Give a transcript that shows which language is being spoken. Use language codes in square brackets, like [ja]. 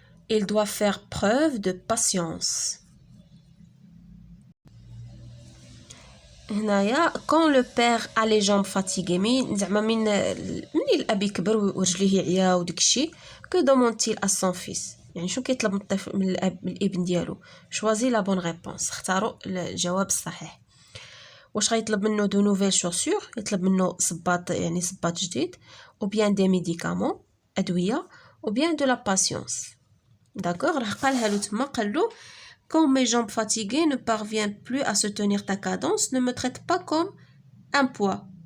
[fr] Il doit faire preuve de patience. [ar] هنايا [fr] quand le père a les jambes fatiguées [ar] من زعما من الاب يكبر ورجليه عيا وداكشي [fr] que demande-t-il à son fils [ar] يعني شنو كيطلب من الطفل من الابن ديالو. [fr] choisis la bonne réponse. [ar] اختاروا الجواب الصحيح. واش غيطلب منه دو نوفيل شوسور يطلب منه صباط يعني صباط جديد [fr] ou bien des médicaments [ar] ادويه [fr] ou bien de la patience. d'accord [ar] راه قالها له تما قال له [fr] quand mes jambes fatiguées ne parviennent plus à se tenir ta cadence ne me traite pas comme un poids.